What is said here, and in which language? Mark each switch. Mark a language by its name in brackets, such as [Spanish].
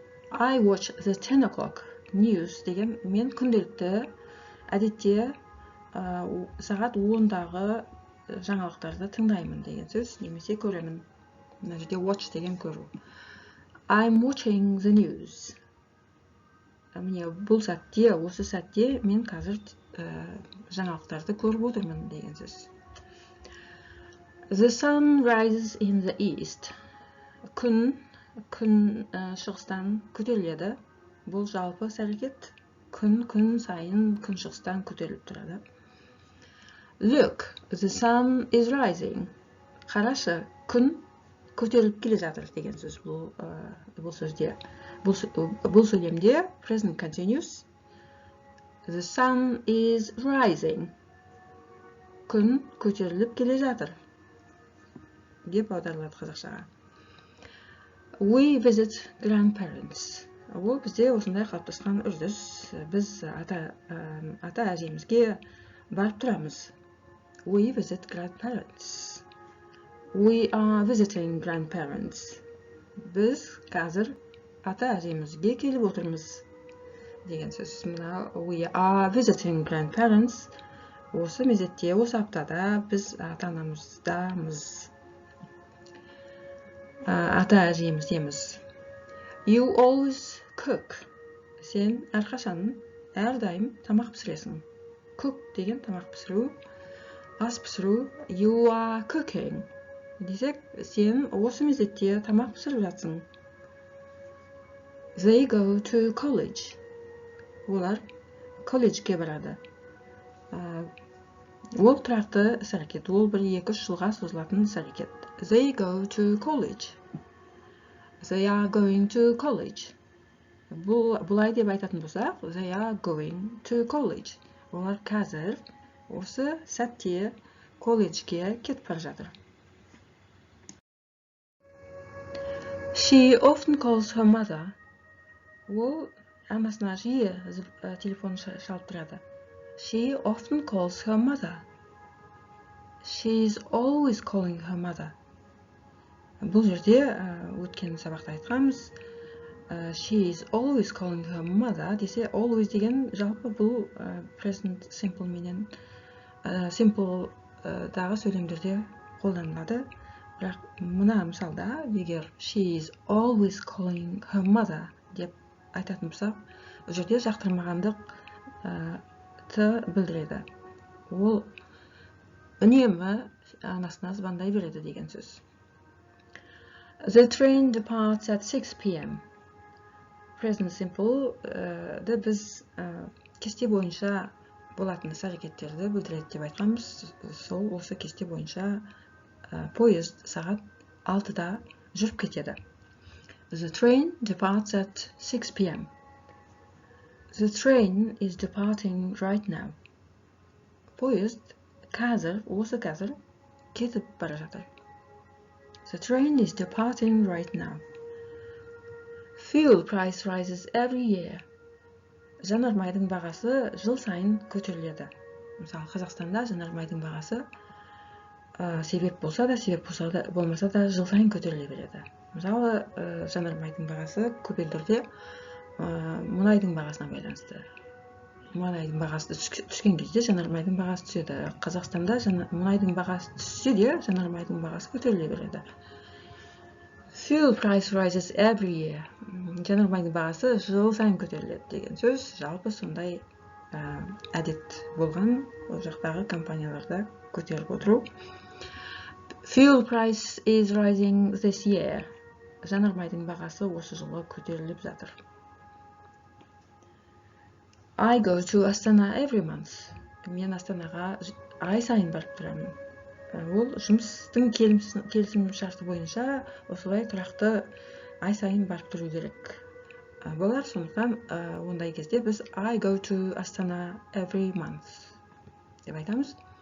[English] I watch the 10 o'clock news [Kazakh] деген мен күнделікті әдетте сағат 10-дағы жаңалықтарды тыңдаймын деген сөз, немесе көремін. Мына жерде watch деген көру. [English] I'm watching the news. [Kazakh] Міне бұл сәтте, осы сәтте мен қазір жаңалықтарды көріп отырмын деген сөз. [English] The sun rises in the east. [Kazakh] Күн шығыстан көтеріледі. Бұл жалпы іс-әрекет. Күн сайын күн шығыстан көтеріліп тұрады. [English] Look, the sun is rising. [Kazakh] Қарашы, күн көтеріліп келе жатыр деген сөз бұл сөзде. Бұл сөйлемде present continuous. [English] The sun is rising. [Kazakh] Күн көтеріліп келе жатыр деп аударылады қазақшаға. [English] We visit grandparents. [Kazakh] Ол бізде осындай қалыптасқан үрдіс. Біз ата әжемізге барып тұрамыз. [English] We visit grandparents. We are visiting grandparents. [Kazakh] Біз қазір ата әжемізге келіп отырмыз деген сөз. Мына [English] we are visiting grandparents. [Kazakh] Осы мезетте, осы аптада біз ата-анамыздамыз. Ата әжеміздеміз. [English] You always cook. [Kazakh] Сен әрқашан, әрдайым тамақ пісіресің. Cook деген тамақ пісіру, ас пісіру. [English] You are cooking. [Kazakh] Десек, сен осы мезетте тамақ пісіріп жатсың. [English] They go to college. [Kazakh] Олар колледжге барады. Ол тұрақты іс әрекет. Ол 1-2 жылға созылатын іс әрекет. [English] They go to college. They are going to college. [Kazakh] Бұлай деп айтатын болсақ, [English] they are going to college. [Kazakh] Олар қазір осы сәтте колледжге кетіп бара жатыр. [English] She often calls her mother. [Kazakh] Ол анасына жиі телефон шалып тұрады. [English] She often calls her mother. She is always calling her mother. [Kazakh] Бұл жерде өткен сабақта айтқанбыз. [English] She is always calling her mother [Kazakh] десе, always деген жалпы бұл present simple менен simple дағы сөйлемдерде қолданылады. Бірақ мына мысалда, егер [English] she is always calling her mother [Kazakh] деп айтатын болсақ, бұл жерде жақтырмағандық білдіреді. Ол үнемі анасына звондай береді деген сөз. [English] The train departs at 6 p.m. [Kazakh] Present simple біз кесте бойынша болатын іс-әрекеттерді білдіреді деп айтқанбыз. Сол осы кесте бойынша поезд сағат 6-да жүріп кетеді. [English] The train departs at 6 p.m. The train is departing right now. [Kazakh] Поезд қазір, осы қазір кетіп бара жатыр. [English] The train is departing right now. Fuel price rises every year. [Kazakh] Жанармайдың бағасы жыл сайын көтеріледі. Мысалы, Қазақстанда жанармайдың бағасы себеп болса да, болмаса да жыл сайын көтеріле береді. Мысалы, жанармайдың бағасы көп елдерде мұнайдың бағасына байланысты. Мұнайдың бағасы түскен кезде жанармайдың бағасы түседі. Қазақстанда мұнайдың бағасы түссе де, жанармайдың бағасы көтеріле береді. [English] Fuel price rises every year. [Kazakh] Жанармайдың бағасы жыл сайын көтеріледі деген сөз. Жалпы сондай әдет болған ол жақтағы компанияларда көтеріліп отыру. [English] Fuel price is rising this year. [Kazakh] Жанармайдың бағасы осы жылы көтеріліп жатыр. [English] I go to Astana every month. [Kazakh] Мен Астанаға ай сайын барып тұрамын. Ол жұмыстың келісім шарты бойынша осылай тұрақты ай сайын барып тұру керек. Болар, сондықтан ондай кезде біз [English] I go to Astana every month [Kazakh] деп айтамыз.